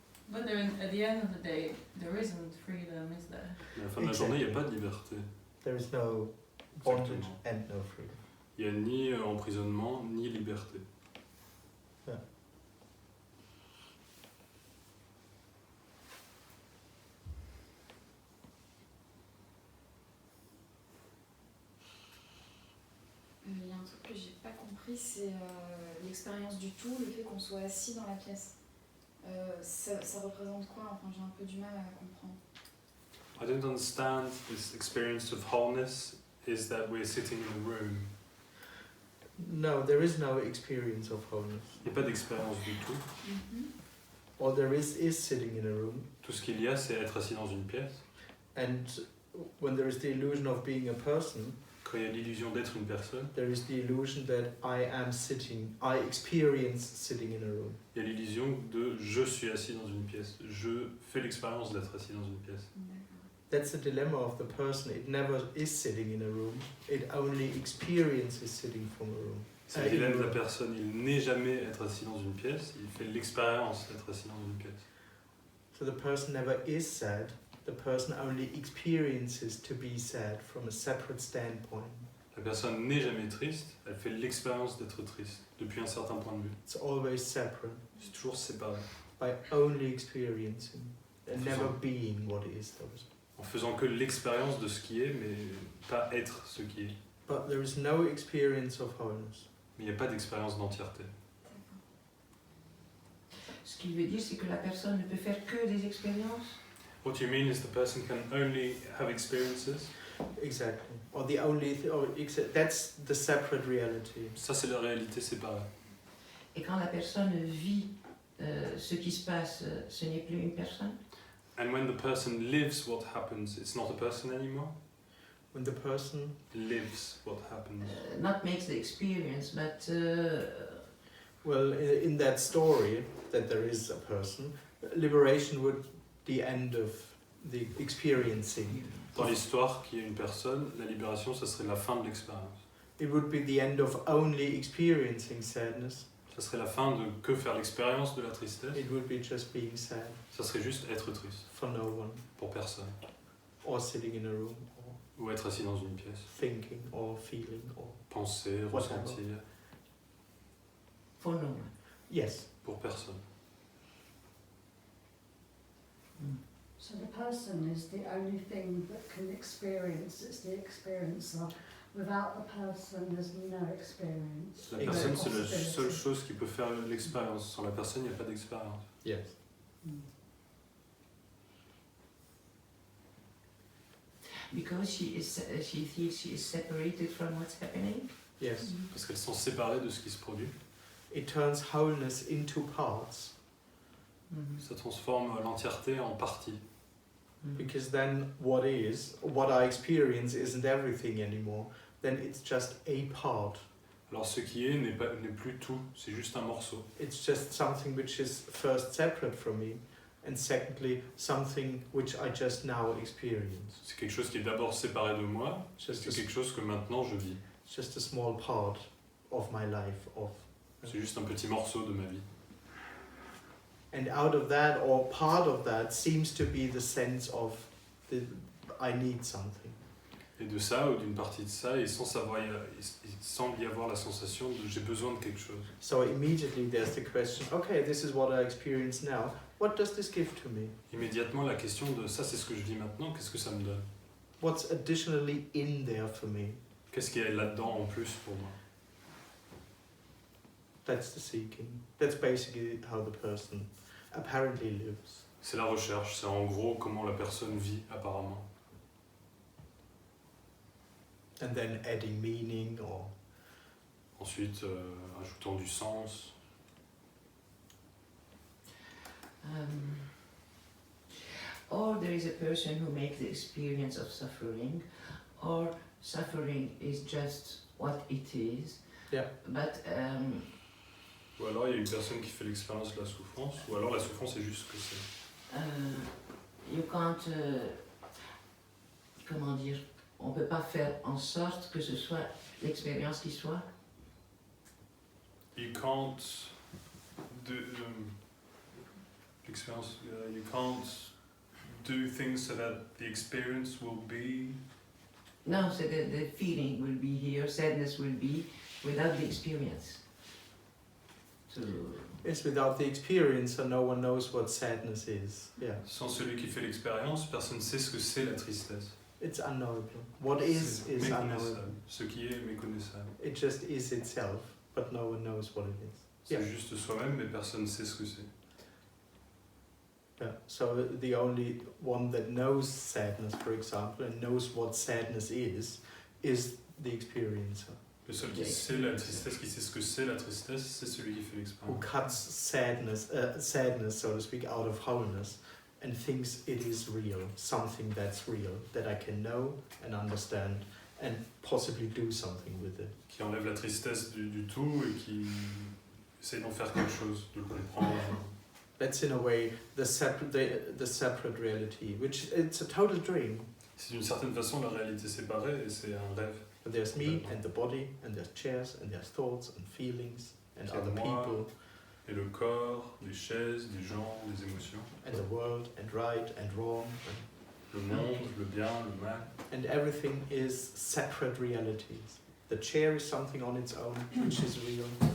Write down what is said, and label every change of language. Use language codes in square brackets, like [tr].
[en] But then, at the end of the day, there isn't freedom, is there? [fr] Mais à la fin de la journée, il n'y a pas de liberté. [en] There is no bondage [fr] Exactement. [en] and no freedom. [fr] Il n'y a ni emprisonnement, ni liberté. Il y a un truc que j'ai pas compris, c'est l'expérience du tout, le fait qu'on soit assis dans la pièce. Ça représente quoi? Enfin, j'ai un peu du mal à comprendre. [en] I don't understand this experience of wholeness is that we're sitting in a room. No, there is no experience of wholeness. [fr] Il n'y a pas d'expérience du tout. [en] All there is sitting in a room. [fr] Tout ce qu'il y a, c'est être assis dans une pièce. [en] And when there is the illusion of being a person, [fr] Quand il y a l'illusion d'être une personne, [en] there is the illusion that I experience sitting in a room. [fr] il y a l'illusion de je suis assis dans une pièce. Je fais l'expérience d'être assis dans une pièce. [en] That's the dilemma of the person. It never is sitting in a room. It only experiences sitting from a room. [fr] C'est le dilemme de la personne. Il n'est jamais être assis dans une pièce. Il fait l'expérience d'être assis dans une pièce. [en] So the person never is sad. The person only experiences to be sad from a separate standpoint. [fr] La personne n'est jamais triste. Elle fait l'expérience d'être triste depuis un certain point de vue. [en] It's always separate. [fr] C'est toujours séparé. [en] By only experiencing and [fr] Faisant- [en] never being what is. [fr] En faisant que l'expérience de ce qui est, mais pas être ce qui est. [en] But there is no experience of wholeness. [fr] Mais il n'y a pas d'expérience d'entièreté. Ce qu'il veut dire, c'est que la personne ne peut faire que des expériences. [en] What you mean is the person can only have experiences. Exactly. Or the only that's the separate reality. [fr] Ça, c'est la réalité séparée. Et quand la personne vit ce qui se passe, ce n'est plus une personne. [en] And when the person lives what happens, it's not a person anymore. When the person Lives what happens. Not makes the experience, but well, in that story that there is a person, liberation would the end of the experiencing. [fr] Dans l'histoire qu'il y a une personne, la libération, ça serait la fin de l'expérience. [en] It would be the end of only experiencing sadness. [fr] Ça serait la fin de que faire l'expérience de la tristesse. [en] It would be just being sad [fr] Ça serait juste être triste [en] for no one, [fr] pour personne. [en] or sitting in a room, or [fr] Ou être assis dans une pièce. [en] thinking, or feeling, or [fr] Penser, [en] Whatever. [fr] ressentir, [en] for no one. yes. [fr] pour personne. [en] So the person is the only thing that can experience, it's the experiencer. Without the person, there's no experience. [fr] La Exact. personne, c'est la [en] Possibility. [fr] seule chose qui peut faire l'expérience. Sans la personne, il n'y a pas d'expérience. [en] Yes. Because she feels she is separated from what's happening. Yes. [fr] Parce qu'elles sont séparées de ce qui se produit. [en] It turns wholeness into parts, [fr] Ça transforme l'entièreté en parties. [en] because then what I experience isn't everything anymore. Then it's just a part. [fr] Alors ce qui est n'est plus tout, c'est juste un morceau. [en] It's just something which is first separate from me, and secondly something which I just now experience. [fr] C'est quelque chose qui est d'abord séparé de moi, [en] Just [fr] c'est quelque chose que maintenant je vis. [en] just a small part of my life. [fr] C'est juste un petit morceau de ma vie. [en] And out of that, or part of that, seems to be the sense of I need something. [fr] Et de ça, ou d'une partie de ça, il semble y avoir la sensation de j'ai besoin de quelque chose. [en] So immediately there's the question, okay, this is what I experience now. What does this give to me? [fr] Immédiatement, la question de ça, c'est ce que je vis maintenant, qu'est-ce que ça me donne? [en] What's additionally in there for me? [fr] Qu'est-ce qu'il y a là-dedans en plus pour moi? [en] That's the seeking. That's basically how the person apparently lives. [fr] C'est la recherche, c'est en gros comment la personne vit apparemment. [en] And then adding meaning or [fr] Ensuite, ajoutant du sens. [en] Or there is a person who makes the experience of suffering, or suffering is just what it is. Yeah. But [fr] Ou alors il y a une personne qui fait l'expérience de la souffrance, ou alors la souffrance est juste ce que c'est. [en] You can't, [fr] comment dire, on peut pas faire en sorte que ce soit l'expérience qui soit. [en] You can't do [fr] l'expérience. [en] You can't do things so that the experience will be. No, so the feeling will be here, sadness will be, without the experience. So, It's without the experience, so no one knows what sadness is. Yeah. [fr] Sans celui qui fait l'expérience, personne ne sait ce que c'est la tristesse. [en] It's unknowable. What is unknowable. [fr] Ce qui est méconnaissable. [en] It just is itself, but no one knows what it is. [fr] C'est [en] Yeah. [fr] juste soi-même, mais personne ne sait ce que c'est. [en] Yeah. So the only one that knows sadness, for example, and knows what sadness is the experiencer. [fr] Le seul qui sait la tristesse, qui sait ce que c'est la tristesse, c'est celui qui fait [en] Who [fr] l'expérience. [en] cuts sadness, so to speak, out of wholeness and thinks it is real, something that's real, that I can know and understand and possibly do something with it. [fr] Qui enlève la tristesse du tout et qui essaie d'en faire quelque chose, de le comprendre. [en] That's in a way the separate reality, which it's a total dream. [fr] C'est d'une certaine façon la réalité séparée et c'est un rêve. [en] But there's me and the body, and there's chairs, and there's thoughts and feelings, and [fr] C'est [en] other [fr] moi. [en] people, [fr] Et le corps, les chaises, les gens, les émotions. [en] and the world, and right and wrong, [fr] Le monde, le bien, le mal. [en] and everything is separate realities. The chair is something on its own, which is real.